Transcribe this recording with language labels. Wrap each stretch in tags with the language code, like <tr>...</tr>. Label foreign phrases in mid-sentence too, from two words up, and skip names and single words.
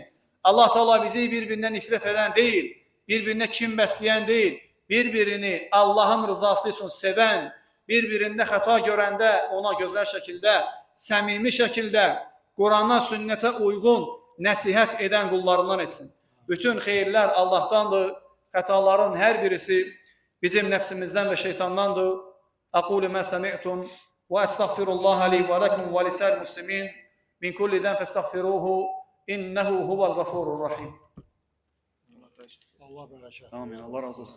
<az>Allah Teala bizi bir-birinə nifrət edən deyil, bir-birinə kin bəsləyən deyil, bir-birini Allahın rızası üçün sevən, bir-birində xəta görəndə ona gözəl şəkildə, səmimi şəkildə, Qurana, sünnətə uyğun nəsihət edən qullarından etsin. Bütün xeyirlər Allahdandır, xətaların hər birisi bizim nəfsimizdən və şeytandandır.</az> <ar>أقول ما سمعتم وأستغفر الله لي ولكم ولسائر المسلمين من كل ذنب فاستغفروه إنه هو الغفور الرحيم.</ar> <az>Allah bereket. Amin. Allah razı olsun.</az>